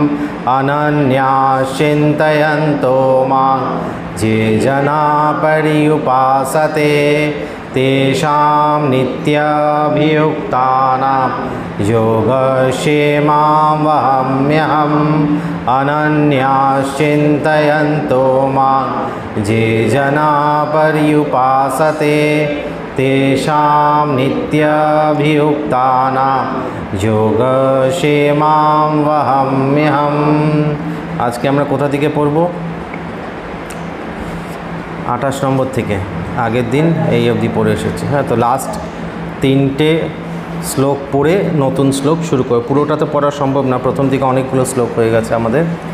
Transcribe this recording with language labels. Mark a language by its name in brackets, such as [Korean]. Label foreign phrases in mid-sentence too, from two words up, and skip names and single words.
[Sanskrit] অনন্যাশ্চিন্তয়ন্তো মাং যে জনা পর্যুপাসতে তেষাং নিত্যাভিযুক্তানাং যোগক্ষেমং বহাম্যহম। অনন্যাশ্চিন্তয়ন্তো মাং যে জনা পর্যুপাসতে তেষাং নিত্যাভিযুক্তানাং যোগক্ষেমং বহাম্যহম। [Bangla] আজকে আমরা কোথা থেকে পড়ব? 28 নম্বর থেকে, আগের দিন এই অবধি পড়ে এসেছি। হ্যাঁ, তো লাস্ট 3টে শ্লোক পড়ে নতুন শ্লোক শুরু করব। পুরোটা তো পড়া সম্ভব না, প্রথম দিকে অনেকগুলো শ্লোক হয়ে গেছে আমাদের।